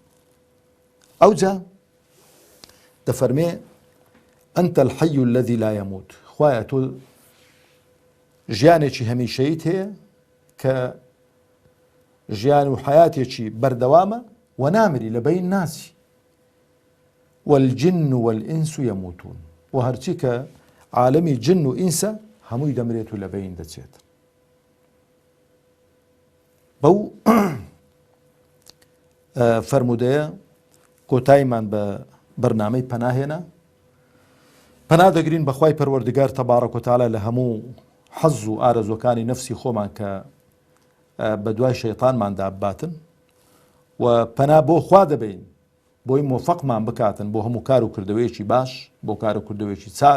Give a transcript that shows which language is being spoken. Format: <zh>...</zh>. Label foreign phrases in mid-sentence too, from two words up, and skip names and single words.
<ckb>ئەوجا دەفەرمێ</ckb> <ar>ئەنتە الحەی الەذی لا یەموت،</ar> <ckb>خوایە تۆ ژیانێکی هەمیشەیت هەیە کە ژیان و حەیاتێکی بەردەوامە و نامری لە بەین ناسی.</ckb> <ar>والجن والإنس يموتون،</ar> <ckb>وهرچی کە عالمی جن و ئینسە هەمووی دەمرێت و لە بەین دەچێت. بەو فەرمودەیە کۆتاییمان بە بەرنامەی پەناهێنا، پەنا دەگرین بە خوای پەروەردگار</ckb> <ar>تەبارەک و تەعالا</ar> <ckb>لە هەموو حەز و ئارەزوەکانی نەفسی خۆمان کە بە دوای شەیطانماندا بباتن، و پەنا بۆ خوا دەبین بۆی مۆفەقمان بکاتن بۆ هەموو کار و کردەوەیەکی باش، بۆ کار و کردەوەیەکی چاک.</ckb>